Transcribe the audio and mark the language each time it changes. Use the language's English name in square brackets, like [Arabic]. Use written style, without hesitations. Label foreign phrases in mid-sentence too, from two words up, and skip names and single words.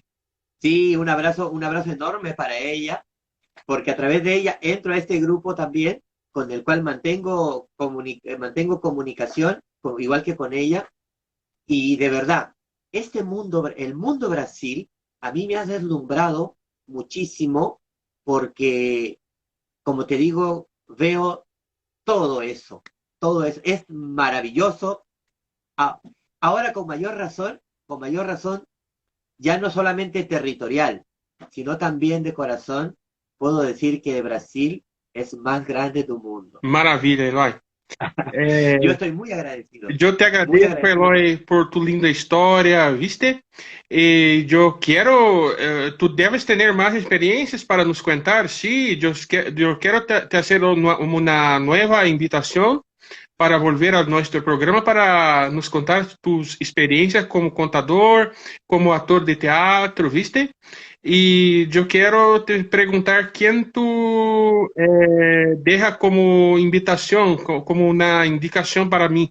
[Spanish] Sí, un abrazo enorme para ella, porque a través de ella entro a este grupo también, con el cual mantengo comunicación, igual que con ella, y de verdad, el mundo Brasil, a mí me ha deslumbrado muchísimo, porque, como te digo, veo todo eso, es maravilloso. A- Ahora con mayor razón, ya no solamente territorial, sino también de corazón, puedo decir que Brasil es más grande del mundo. [Portuguese] Maravilha, Eloy. [Spanish] Yo [Portuguese] É, [Spanish] estoy muy agradecido, [Portuguese] eu te [Spanish] muy [Portuguese] agradeço, [Spanish] agradecido. [Portuguese] Eloy, por tu linda história, ¿viste? E eu quero, tu deves ter mais experiências para nos contar, sí, eu quero te hacer uma nova invitação para [Spanish] volver a nuestro programa [Portuguese] para nos contar [Spanish] tus experiencias como contador, como actor de teatro, [Portuguese] ¿viste? [Spanish] Y yo quiero te preguntar quién tú deja como invitación, como una indicación para mí.